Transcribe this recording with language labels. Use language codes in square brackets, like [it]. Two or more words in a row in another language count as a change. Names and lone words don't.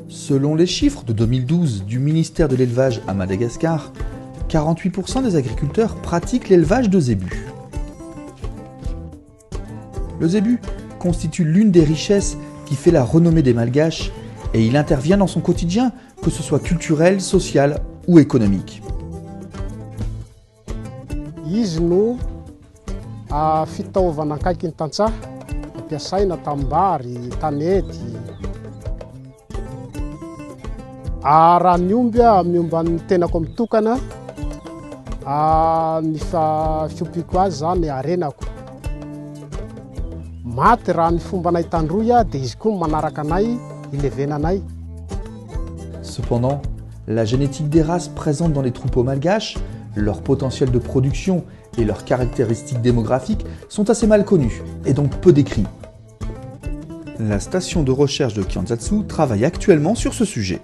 [fr] Selon les chiffres de 2012 du ministère de l'Élevage à Madagascar, 48% des agriculteurs pratiquent l'élevage de zébus. Le zébu constitue l'une des richesses qui fait la renommée des Malgaches et il intervient dans son quotidien, que ce soit culturel, social ou économique. [mg] Izy no fitaovana akaiky ny tantsaha ampiasaina tambary, tanety. Raha miomba ny tenako mitokana, ny fiompiako azy zany arenako. Maty raha ny fomba nay tandroy dia izy koa manaraka anay, ilevenanay. [fr] Cependant, la génétique des races présentes dans les troupeaux malgaches, leur potentiel de production et leurs caractéristiques démographiques sont assez mal connues et donc peu décrits. La station de recherche de Kianzatsu travaille actuellement sur ce sujet.